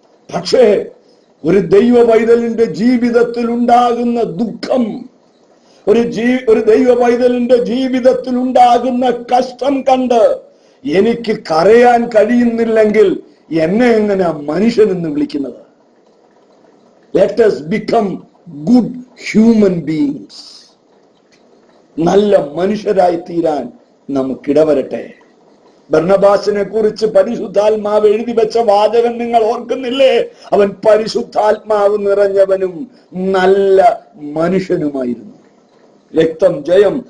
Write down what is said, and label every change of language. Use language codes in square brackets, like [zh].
[ml] പക്ഷേ ഒരു ദൈവ പൈതലിന്റെ ജീവിതത്തിൽ ഉണ്ടാകുന്ന ദുഃഖം, ഒരു ദൈവ പൈതലിന്റെ ജീവിതത്തിൽ ഉണ്ടാകുന്ന കഷ്ടം കണ്ട് എനിക്ക് കരയാൻ കഴിയുന്നില്ലെങ്കിൽ എന്നെ എങ്ങനെ മനുഷ്യൻ എന്ന് വിളിക്കുന്നത്? [en] Let us become good human beings. [ml] നല്ല മനുഷ്യരായി തീരാൻ നമുക്കിടവരട്ടെ. ബർന്നബാസിനെ കുറിച്ച് പരിശുദ്ധാത്മാവ് എഴുതി വെച്ച വാചകം നിങ്ങൾ ഓർക്കുന്നില്ലേ? അവൻ പരിശുദ്ധാത്മാവ് നിറഞ്ഞവനും നല്ല മനുഷ്യനുമായിരുന്നു. രക്തം ജയം.